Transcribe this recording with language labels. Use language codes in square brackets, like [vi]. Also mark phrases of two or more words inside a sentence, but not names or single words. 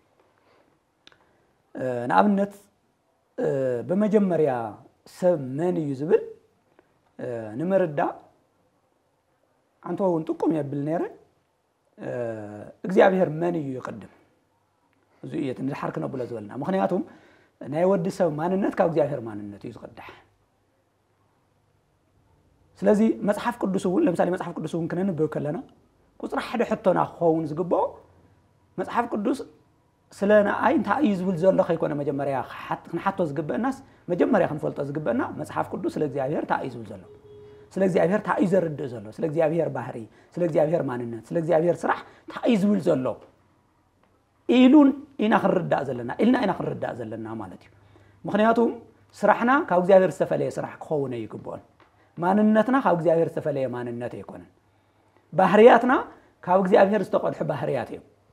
[ti] ንኣብነት በመጀመርያ ሰብ መን እዩ ዝብል ንምርዳእ አንተውን ጥቁም ይብል ነይረ እግዚአብሔር መን እዩ ይቀድም እዚ እየት ንድሓር ክነብሎ ዝበልና ምክንያቱም ናይ ወዲ ሰብ ማንነት ካብ እግዚአብሔር ማንነት እዩ ዝቀድሕ ስለዚህ መጽሐፍ ቅዱስ እውን ለምሳሌ መጽሐፍ ቅዱስ እውን ክነንብብ ከለና ቁጥር ሓደ ሕቶና ክኸውን ዝግባኦ መጽሐፍ ቅዱስ ስለና አይ እንታይ እዩ ዝብል ዘሎ ከይኮነ መጀመርያ ክንሓቶ ዝግበእ ናስ መጀመርያ ክንፈልጦ ዝግበእና መጽሓፍ ቅዱስ ስለ እግዚአብሔር እንታይ እዩ ዝብል ዘሎ ስለ እግዚአብሔር እንታይ እዩ ዘርድእ ዘሎ ስለ እግዚአብሔር ባህሪ ስለ እግዚአብሔር ማንነት ስለ እግዚአብሔር ስራሕ እንታይ እዩ ዝብል ዘሎ ኢሉን ኢና ክንርዳእ ዘለና ማለት እዩ ምክንያቱም ስራሕና ካብ እግዚአብሔር ዝተፈለየ ስራሕ ክኸውን ይግብኦን ማንነትና ካብ እግዚአብሔር ዝተፈለየ ማንነት ኣይኮነን ባህርያትና ካብ እግዚአብሔር ዝተቆልሑ ባህርያት እዮም